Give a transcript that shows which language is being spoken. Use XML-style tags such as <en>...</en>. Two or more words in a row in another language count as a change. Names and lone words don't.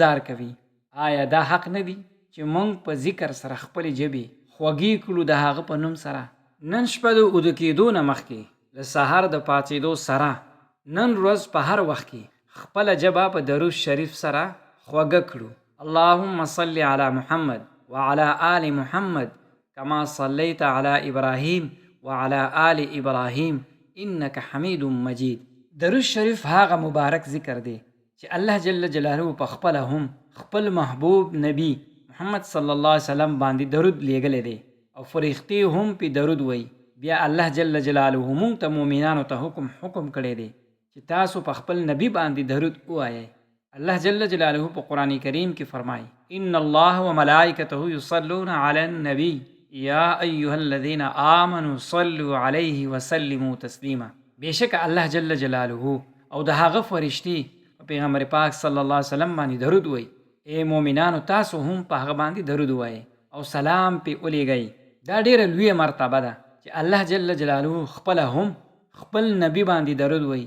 <ps>آیا دا حق نه دی چې موږ په ذکر سره خپلې ژبې خوږې کړو د هغه په نوم سره. نن شپه د اوده کېدو نه مخکې له سهار د پاڅېدو سره نن ورځ په هر وخت کې خپله ژبه په درود شریف سره خوږه کړو.</ps> <ar>اللهم صل علی محمد وعلى آل محمد كما صليت على إبراهيم وعلى آل إبراهيم إنك حميد مجيد.</ar> <ps>درود شریف هغه مبارک ذکر دی چې الله جل جلاله په خپل هم خپل محبوب نبی محمد صلی الله علیه وسلم باندې درود لیږلی دی او فرښتې هم پې درود وایي. بیا الله جل جلاله مونږ ته مؤمنانو ته حکم کړی دی چې تاسو په خپل نبی باندې درود ووایئ. الله جل جلاله په قرآن کریم کې فرمایي</ps> <ar>ان الله وملائکته یصلون علی النبی یا ایها الذین آمنوا صلوا علیه وسلموا تسلیما.</ar> <ps>بېشکه الله جل جلاله او د هغه فرښتې په پیغمبر پاک صلی الله علیه وسلم باندې درود وایي. ای مؤمنانو تاسو هم په هغه باندې درود ووایئ او سلام پې ولیږئ. دا ډېره لویه مرتبه ده چې الله جل جلاله خپله هم خپل نبی باندې درود وایي.</ps>